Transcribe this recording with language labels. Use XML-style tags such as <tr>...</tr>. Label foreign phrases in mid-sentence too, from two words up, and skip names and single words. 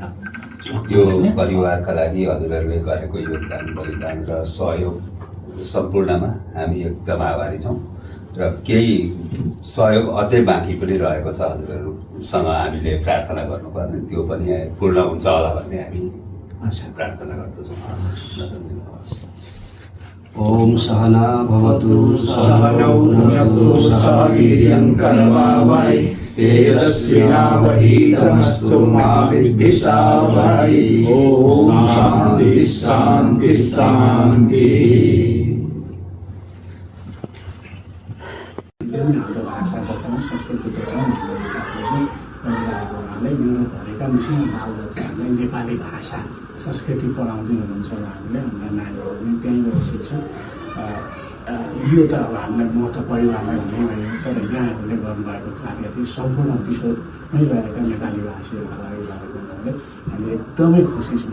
<ne>यो परिवारका लागि हजुरहरूले गरेको योगदान, बलिदान र सहयोग सम्पूर्णमा हामी एकदम आभारी छौँ र केही सहयोग अझै बाँकी पनि रहेको छ। हजुरहरूसँग हामीले प्रार्थना गर्नुपर्ने, त्यो पनि पूर्ण हुन्छ होला भन्ने हामी प्रार्थना गर्दछौँ।</ne> <sa>ओम सहना भवतु सहनौ भुनक्तु सह वीर्यं करवावहै तेजस्विनावधीतमस्तु मा विद्विषावहै। ओम शान्ति शान्ति शान्ति।</sa> <ne>हाम्रो भाषा बचाउँ, संस्कृति बचाउँ भन्ने हिसाबले चाहिँ उहाँले मेरो घरेका मसिनो बालबच्चाहरूलाई नेपाली भाषा संस्कृति पढाउँदै हुनुहुन्छ। उहाँहरूले हाम्रा नानीहरू पनि त्यहीँबाट शिक्षण, यो त अब हामीलाई म त परिवारलाई हुनै भयो, तर यहाँहरूले गर्नुभएको कार्य चाहिँ सम्पूर्ण विश्वमै रहेका नेपाली भाषीहरूलाई भएको हुनाले हामी एकदमै खुसी छौँ।</ne>